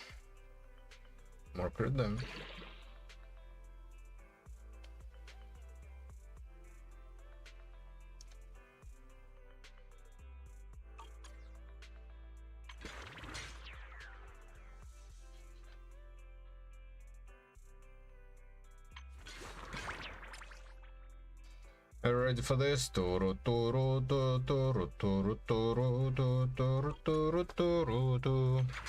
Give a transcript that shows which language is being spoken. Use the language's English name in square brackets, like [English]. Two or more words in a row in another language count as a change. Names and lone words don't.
[English] More crit damage. Are you ready for this? Turu turu tu turu turu turu tu turu turu turu tu.